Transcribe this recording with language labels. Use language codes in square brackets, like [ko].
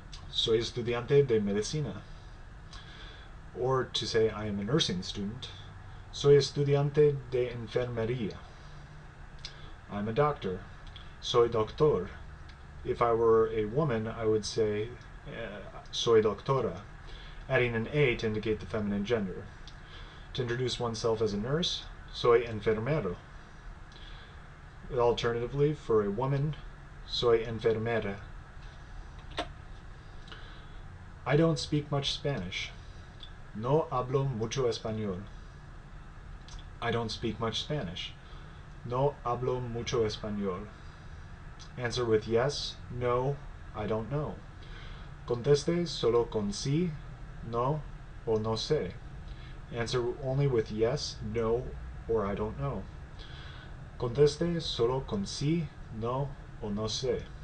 [es] Soy estudiante de medicina. [en] Or to say I am a nursing student. [es] Soy estudiante de enfermería. [en] I'm a doctor. [es] Soy doctor. [en] If I were a woman, I would say [es] soy doctora, [en] adding an A to indicate the feminine gender. To introduce oneself as a nurse, [es] soy enfermero. [en] Alternatively, for a woman, [es] soy enfermera. [en] I don't speak much Spanish. [es] No hablo mucho español. [en] I don't speak much Spanish. [es] No hablo mucho español. [en] Answer with yes, no, I don't know. [es] Conteste solo con sí, no, o no sé. [en] Answer only with yes, no, or I don't know. [es] Conteste solo con sí, no, o no sé.